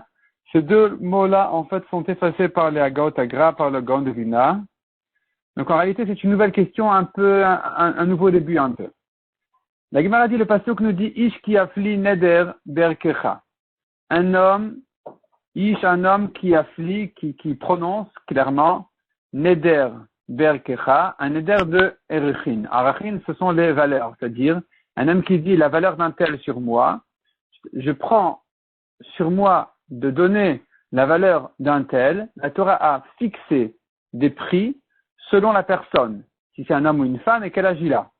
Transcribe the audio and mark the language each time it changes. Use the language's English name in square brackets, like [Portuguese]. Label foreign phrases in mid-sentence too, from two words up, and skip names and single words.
[French] Ces deux mots-là, en fait, sont effacés par les Agaot Agra, par le Gaon de Vina. Donc, en réalité, c'est une nouvelle question, un nouveau début, un peu. La Gemara dit, le pasuk nous dit, [Hebrew] איש כי יפליא נדר בערכך. [French] Un homme qui afflie, qui prononce clairement, [Hebrew] נדר בערכך, [French] un neder de erechin. Arachin, ce sont les valeurs, c'est-à-dire, un homme qui dit la valeur d'un tel sur moi, je prends sur moi de donner la valeur d'un tel, la Torah a fixé des prix selon la personne, si c'est un homme ou une femme et quel âge il a.